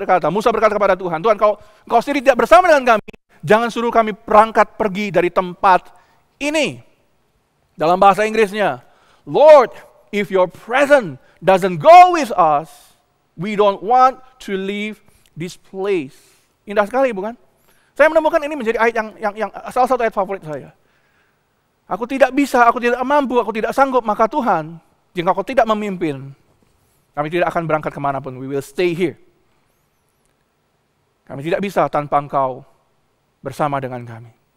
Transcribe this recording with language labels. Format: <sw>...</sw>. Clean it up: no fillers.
<id>Musa berkata kepada Tuhan, Tuhan, engkau sendiri tidak bersama dengan kami, jangan suruh kami berangkat pergi dari tempat ini. Dalam bahasa Inggrisnya,</id> <en>Lord, if your presence doesn't go with us, we don't want to leave this place.</en> <id>Indah sekali, bukan? Saya menemukan ini menjadi ayat yang salah satu ayat favorit saya. Aku tidak bisa, aku tidak mampu, aku tidak sanggup, maka Tuhan, jika Kau tidak memimpin, kami tidak akan berangkat kemanapun.</id> <en>We will stay here.</en> <id>Kami tidak bisa tanpa Engkau bersama dengan kami.</id>